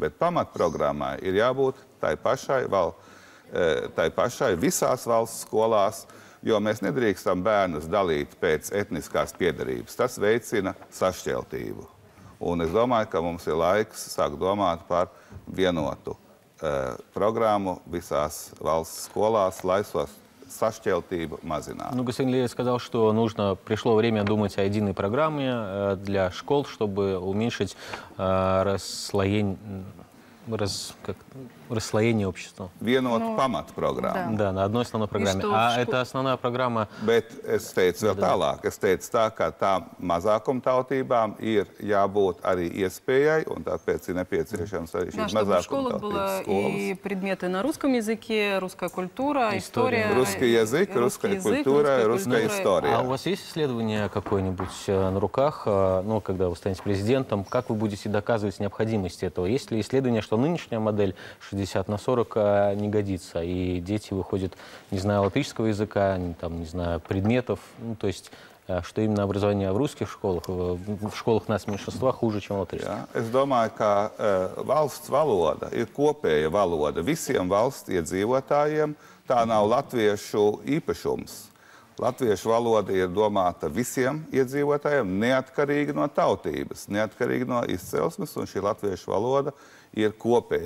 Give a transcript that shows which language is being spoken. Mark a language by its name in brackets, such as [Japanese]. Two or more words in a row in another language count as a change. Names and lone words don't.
[Latvian] Bet pamatprogrammai ir jābūt tai pašai visās valsts skolās, jo mēs nedrīkstam bērnus dalīt pēc etniskās piederības. Tas veicina sašķeltību. Un es domāju, ka mums ir laiks sākt domāt par vienotu programmu visās valsts skolās, lai sašķeltību mazinātu. [Russian] Ну, господин Левиц сказал, что пришло время думать о единой программе для школ, чтобы уменьшить расслоение общества. [Latvian] Vienotu pamatprogrammu. [Russian] Да, на одной основной программе. Это основная программа... [Latvian] Bet es teicu vēl tālāk. Es teicu tā, ka tām mazākumtautībām ir jābūt arī iespējai, un tāpēc ir nepieciešams arī šīs mazākumtautības [Russian] школах и предметы на русском языке, русская культура, история. Русский язык, русская культура, русская история. А у вас есть исследование какое-нибудь на руках, ну, когда вы станете президентом, как вы будете доказывать необходимость этого? Есть ли исследование, что нынешняя модель 60/40 не годится, и дети выходят, не зная латышского языка, там, не знаю, предметов, ну, то есть, что именно образование в русских школах, в школах нас меньшинства хуже, чем латышских? [Latvian] Es domāju, ka valsts valoda ir kopēja valoda visiem valsts iedzīvotājiem. Tā nav latviešu īpašums. Latviešu valoda ir domāta visiem iedzīvotājiem, neatkarīgi no tautības, neatkarīgi no izcelsmes, un šī latviešu valoda ir kopēja.